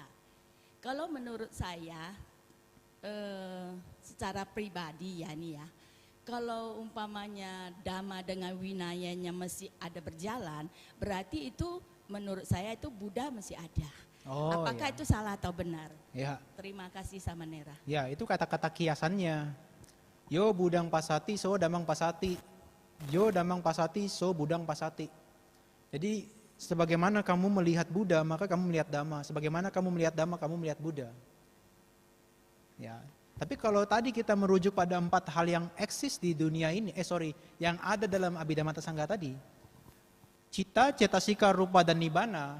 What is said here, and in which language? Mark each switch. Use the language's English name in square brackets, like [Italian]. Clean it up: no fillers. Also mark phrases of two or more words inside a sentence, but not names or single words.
[Indonesian] Kalau menurut saya, secara pribadi ya nih ya, kalau umpamanya Dhamma dengan Winayanya masih ada berjalan, berarti itu menurut saya itu Buddha masih ada. Oh, apakah ya. itu salah atau benar? Ya. Terima kasih sama Nera. Ya itu kata-kata kiasannya. [Pali] Yo budang pasati so damang pasati. Yo damang pasati so budang pasati. [Indonesian] Jadi sebagaimana kamu melihat Buddha maka kamu melihat Dhamma. Sebagaimana kamu melihat Dhamma kamu melihat Buddha. Ya. Tapi kalau tadi kita merujuk pada 4 hal yang eksis di dunia ini, yang ada dalam Abhidhamma Sangga tadi. Cita, cetasika, rupa, dan nibbana.